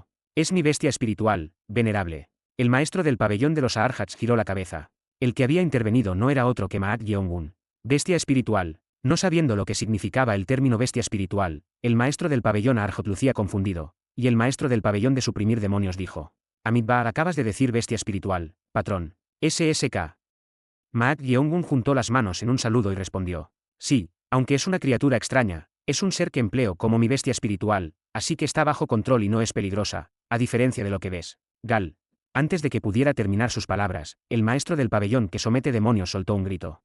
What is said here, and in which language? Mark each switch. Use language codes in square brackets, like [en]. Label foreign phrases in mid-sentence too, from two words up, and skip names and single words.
[es] Es mi bestia espiritual, venerable. El maestro del pabellón de los Arhats giró la cabeza. El que había intervenido no era otro que Maat Yeongun. Bestia espiritual. No sabiendo lo que significaba el término bestia espiritual, el maestro del pabellón Arhot lucía confundido, y el maestro del pabellón de suprimir demonios dijo: Amidbar, acabas de decir bestia espiritual, patrón. SSK. Maat Yeongun juntó las manos en un saludo y respondió: Sí, aunque es una criatura extraña, es un ser que empleo como mi bestia espiritual, así que está bajo control y no es peligrosa, a diferencia de lo que ves. Gal. Antes de que pudiera terminar sus palabras, el maestro del pabellón que somete demonios soltó un grito.